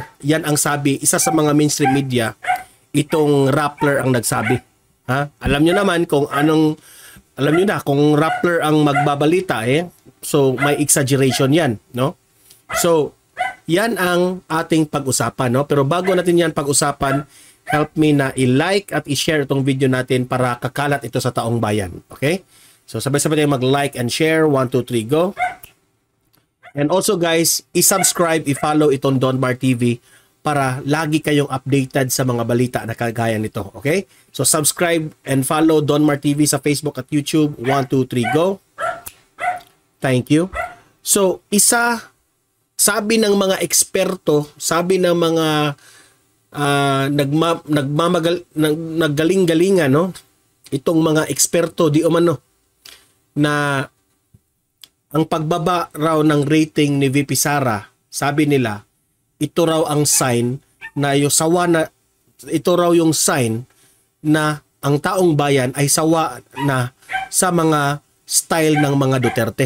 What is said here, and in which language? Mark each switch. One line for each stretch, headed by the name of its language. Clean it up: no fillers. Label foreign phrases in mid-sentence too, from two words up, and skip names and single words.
Filipino: Yan ang sabi, isa sa mga
English: mainstream media,
Filipino: itong Rappler ang nagsabi. Ha? Alam nyo naman kung anong, alam nyo na kung Rappler ang magbabalita so may exaggeration yan, no? So, yan ang ating pag-usapan, no? Pero bago natin yan pag-usapan,
English: help me
Filipino: na i-like at i-share itong video natin para kakalat ito sa taong bayan. Okay? So, sabay-sabay tayo mag-
English: like and share.
Filipino: 1, 2, 3, go!
English: And also guys,
Filipino: i-subscribe, i-follow itong Donmar TV para lagi kayong updated sa mga balita na kagaya nito. Okay?
English: So, subscribe and follow Donmar TV
Filipino: sa Facebook at YouTube.
English: 1, 2, 3, go! Thank you.
Filipino: So, sabi ng mga eksperto, sabi ng mga naggaling-galingan, no? Itong mga eksperto di umano na ang pagbaba raw ng rating ni VP Sara, sabi nila, ito raw ang sign na ito raw yung sign na ang taong bayan ay sawa na sa mga style ng mga Duterte.